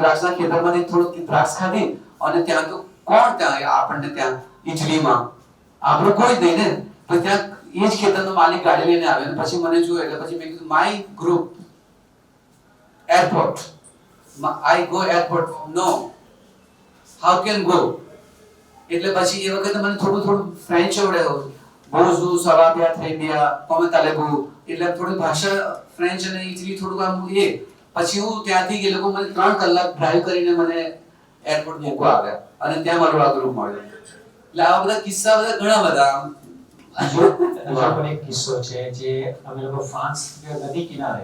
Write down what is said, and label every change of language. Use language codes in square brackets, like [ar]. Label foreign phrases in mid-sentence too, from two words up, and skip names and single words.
[gu] દ્રાક્ષના ખેતરમાંથી થોડું દ્રાક્ષ ખાધી અને ત્યાં તો કોણ ત્યાં આપણને ત્યાં ઇટલીમાં આપણું કોઈ જ નહીં ને. તો ત્યાં એ જ ખેતરનો માલિક ગાડી લઈને આવ્યો. પછી મને જોયો એટલે પછી મેં કીધું [en] my group airport, I go airport. No, how can go. [gu] એટલે પછી એ વખતે મને થોડું ફ્રેન્ચ આવડે. [fr] Bonjour, ça va bien, très bien, comment allez-vous? [gu] એટલે થોડી ભાષા ફ્રેન્ચ અને ઇટલી થોડું આમ એ. પછી હું ત્યાંથી એ લોકો મને 3 કલાક ડ્રાઈવ કરીને મને એરપોર્ટ મૂકવા આવ્યા અને ત્યાં મારો આ ગ્રુપ મળ્યો. એટલે આવા બધા કિસ્સા બધા ઘણા બધા હજુ પણ એક કિસ્સો છે જે અમે લોકો ફ્રાન્સ નદી કિનારે